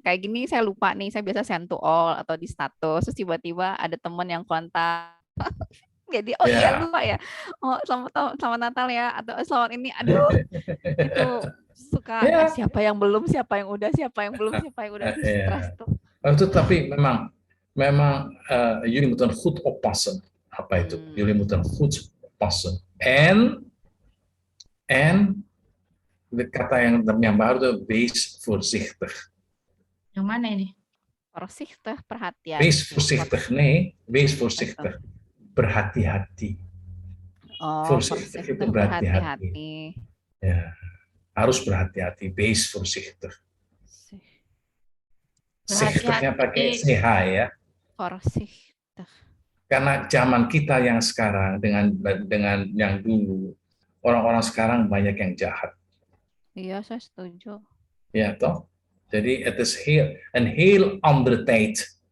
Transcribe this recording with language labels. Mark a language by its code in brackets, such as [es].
[id] Kayak gini saya lupa nih, saya biasa send to all atau di status, terus tiba-tiba ada teman yang kontak. Jadi iya lupa ya. Oh, selamat Natal ya, atau selamat ini. Aduh. Itu suka siapa yang belum, siapa yang udah, siapa yang belum, siapa yang udah. Stres tuh. Itu tapi memang [nl] jullie moeten goed oppassen. [id] Apa itu? [nl] Jullie moeten goed oppassen. [id] En kata yang baru itu [nl] wees voorzichtig. [id] Yang mana ini? Voorzichtig, perhatian. [nl] Wees voorzichtig, nee, wees voorzichtig. [id] Berhati-hati. Oh, voorzichtig itu berhati-hati. Ya, harus berhati-hati. [nl] Wees voorzichtig. [id] Zichtignya pakai CH ya. [nl] Voorzichtig. [id] Karena zaman kita yang sekarang dengan yang dulu, orang-orang sekarang banyak yang jahat. Iya, saya setuju. [nl] Ja, toch? Jadi het is een heel andere tijd.